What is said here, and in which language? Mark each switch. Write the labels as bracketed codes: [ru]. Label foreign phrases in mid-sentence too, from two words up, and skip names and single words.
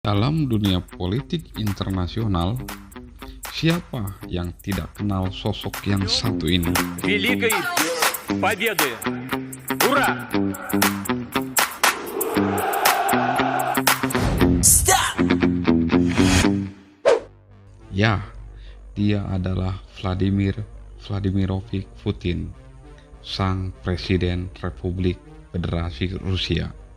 [id] Dalam dunia politik internasional, siapa yang tidak kenal sosok yang satu ini? [ru] Великой Победы! Ура! [id] Ya, dia adalah Vladimir Vladimirovich Putin, sang Presiden Republik Federasi Rusia.